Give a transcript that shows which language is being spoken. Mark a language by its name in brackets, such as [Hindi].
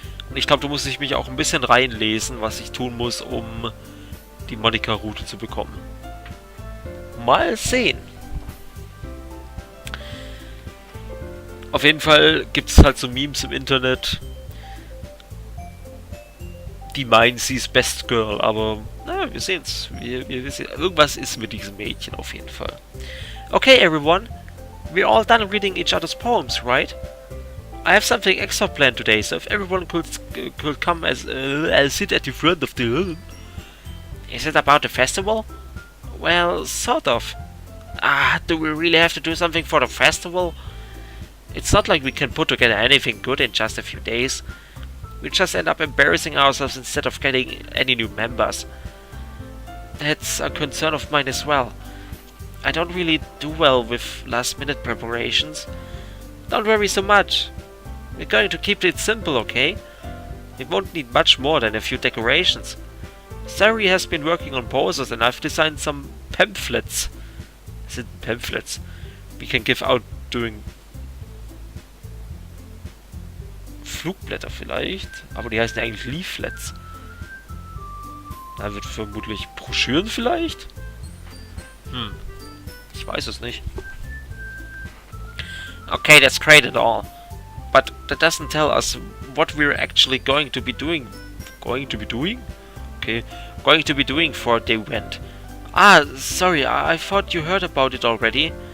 [German] Und ich glaube, da muss ich mich auch ein bisschen reinlesen, was ich tun muss, um die Monika-Route zu bekommen. Mal sehen. Auf jeden Fall gibt es halt so Memes im Internet, die meinen, sie ist Best Girl, aber na, wir sehen's. Wir sehen, irgendwas ist mit diesem Mädchen auf jeden Fall. [English] Okay, everyone, we're all done reading each other's poems, right? I have something extra planned today, so if everyone could come as I'll sit at the front of the room. Is it about the festival? Well, sort of. Do we really have to do something for the festival? It's not like we can put together anything good in just a few days. We just end up embarrassing ourselves instead of getting any new members. That's a concern of mine as well. I don't really do well with last-minute preparations. Don't worry so much. We're going to keep it simple, okay? We won't need much more than a few decorations. Sayori has been working on posters and I've designed some pamphlets. [German] Sind [English] pamphlets we can give out during [German] Flugblätter vielleicht, aber die heißen eigentlich Leaflets. Da wird vermutlich Broschüren vielleicht? Ich weiß es nicht. [English] Okay, that's great and all. But that doesn't tell us what we're actually going to be doing. Going to be doing? Okay. Going to be doing for the event. Sorry, I thought you heard about it already.